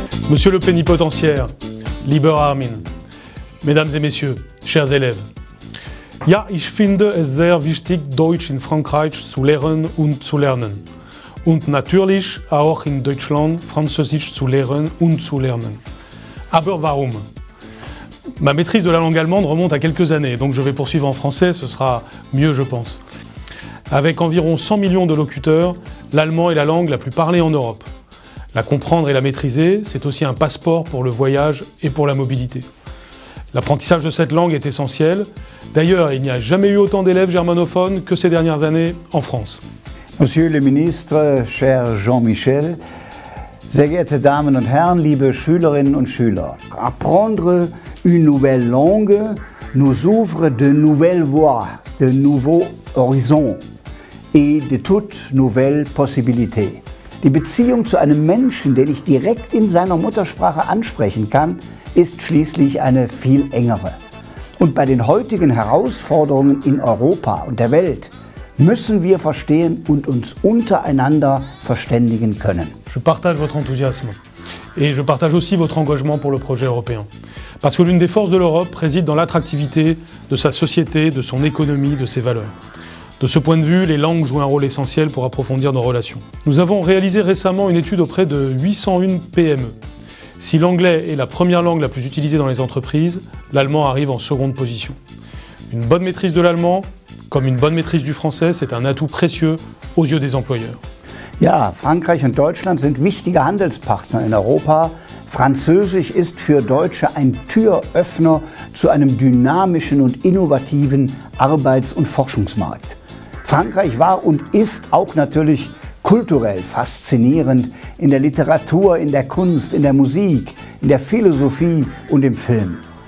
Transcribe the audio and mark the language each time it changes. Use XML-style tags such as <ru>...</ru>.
<fr>Monsieur le plénipotentiaire,</fr> <de>lieber Armin,</de> <fr>mesdames et messieurs, chers élèves,</fr> <de>ja, ich finde es sehr wichtig, Deutsch in Frankreich zu lehren und zu lernen. Und natürlich auch in Deutschland Französisch zu lehren und zu lernen. Aber warum?</de> <fr>Ma maîtrise de la langue allemande remonte à quelques années, donc je vais poursuivre en français, ce sera mieux je pense. Avec environ 100 millions de locuteurs, l'allemand est la langue la plus parlée en Europe. La comprendre et la maîtriser, c'est aussi un passeport pour le voyage et pour la mobilité. L'apprentissage de cette langue est essentiel. D'ailleurs, il n'y a jamais eu autant d'élèves germanophones que ces dernières années en France. Monsieur le ministre, cher Jean-Michel,</fr> <de>sehr geehrte Damen und Herren, liebe Schülerinnen und Schüler,</de> <fr>apprendre une nouvelle langue nous ouvre de nouvelles voies, de nouveaux horizons et de toutes nouvelles possibilités.</fr> <de>Die Beziehung zu einem Menschen, den ich direkt in seiner Muttersprache ansprechen kann, ist schließlich eine viel engere. Und bei den heutigen Herausforderungen in Europa und der Welt müssen wir verstehen und uns untereinander verständigen können.</de> <fr>Je partage votre enthousiasme et je partage aussi votre engagement pour le projet européen. Parce que l'une des forces de l'Europe réside dans l'attractivité de sa société, de son économie, de ses valeurs. De ce point de vue, les langues jouent un rôle essentiel pour approfondir nos relations. Nous avons réalisé récemment une étude auprès de 801 PME. Si l'anglais est la première langue la plus utilisée dans les entreprises, l'allemand arrive en seconde position. Une bonne maîtrise de l'allemand, comme une bonne maîtrise du français, c'est un atout précieux aux yeux des employeurs.</fr> <de>Ja, Frankreich und Deutschland sind wichtige Handelspartner in Europa. Französisch ist für Deutsche ein Türöffner zu einem dynamischen und innovativen Arbeits- und Forschungsmarkt. Frankreich war und ist auch natürlich kulturell faszinierend in der Literatur, in der Kunst, in der Musik, in der Philosophie und im Film.</de>